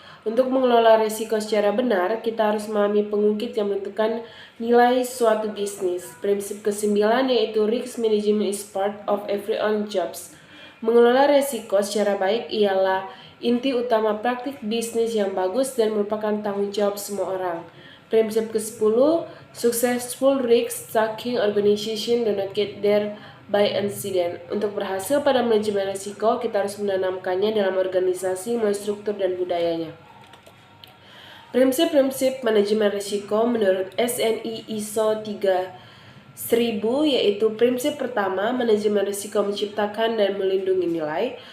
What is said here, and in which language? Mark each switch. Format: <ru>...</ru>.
<id>Untuk mengelola risiko secara benar, kita harus memahami pengungkit yang menentukan nilai suatu bisnis.</id> <en>Prinsip kesembilan yaitu risk management is part of everyone's jobs.</en> <id>Mengelola risiko secara baik ialah inti utama praktik bisnis yang bagus dan merupakan tanggung jawab semua orang.</id> <en>Prinsip ke-10, successful risk taking organization do not get there by accident.</en> <id>Untuk berhasil pada manajemen risiko, kita harus menanamkannya dalam organisasi melalui struktur dan budayanya. Prinsip-prinsip manajemen risiko menurut SNI ISO 3000 yaitu prinsip pertama, manajemen risiko menciptakan dan melindungi nilai.</id>